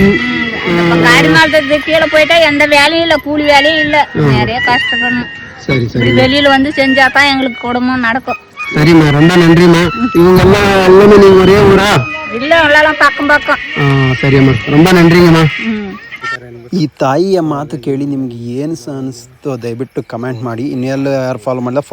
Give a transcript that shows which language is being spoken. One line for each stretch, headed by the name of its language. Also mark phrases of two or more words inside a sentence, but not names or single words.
Tamil: காரிமங்கலத்துக்கு கீழே போயிட்டா எந்த வேலையும் இல்ல, கூலி வேலையும் இல்ல. நிறைய கஷ்டப்படணும். சரி சரி. வெளியில வந்து செஞ்சாதான் எங்களுக்கு குடும்பம் நடக்கும். சரிம்மா, ரொம்ப நன்றிம்மா. இவங்க எல்லாம் எல்லாமே நீங்க ஒரே ஊரா? இல்ல, எல்லாம் பக்கம் பக்கம். ಸರಿಯಮ್ಮ, ரொம்ப நன்றிங்கம்மா.
Kannada: ಈ ತಾಯಿಯ ಮಾತು ಕೇಳಿ ನಿಮ್ಗೆ ಏನು ಅನಿಸ್ತೋ ದಯವಿಟ್ಟು ಕಮೆಂಟ್ ಮಾಡಿ. ಇನ್ನೆಲ್ಲ ಯಾರು ಫಾಲೋ ಮಾಡಲ್ಲ